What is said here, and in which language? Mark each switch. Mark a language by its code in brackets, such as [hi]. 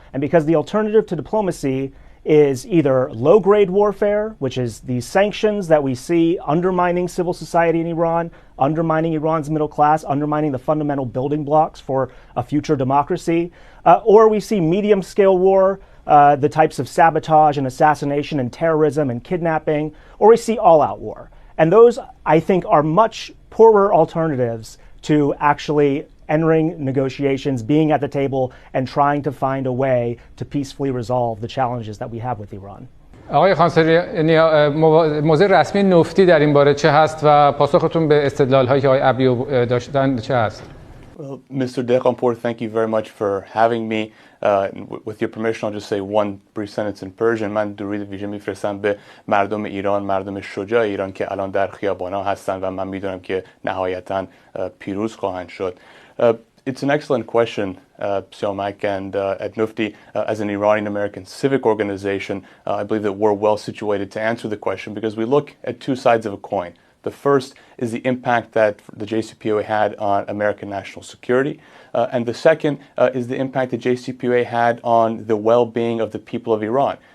[en] And because the alternative to diplomacy is either low-grade warfare, which is the sanctions that we see undermining civil society in Iran, undermining Iran's middle class, undermining the fundamental building blocks for a future democracy, or we see medium-scale war, the types of sabotage and assassination and terrorism and kidnapping, or we see all-out war. And those, I think, are much poorer alternatives to actually entering negotiations, being at the table, and trying to find a way to peacefully resolve the challenges that we have with Iran. [fa] آقای خانسارینیا، موضع رسمی نوفتی در این باره چه هست و پاسختون به استدلال‌هایی که آقای عبدی داشتن چه هست؟ [en] Well, Mr. Dekhanpour, thank you very much for having me. With your permission, I'll just say one brief sentence in Persian. [fa] من درود ویژه میفرستم به مردم ایران، مردم شجاع ایران که الان در خیابان‌ها هستن و من میدونم که نهایتاً پیروز خواهند شد. [en] It's an excellent question, Siamak, and at Nufti, as an Iranian-American civic organization, I believe that we're well situated to answer the question because we look at two sides of a coin. The first is the impact that the JCPOA had on American national security, and the second is the impact that JCPOA had on the well-being of the people of Iran.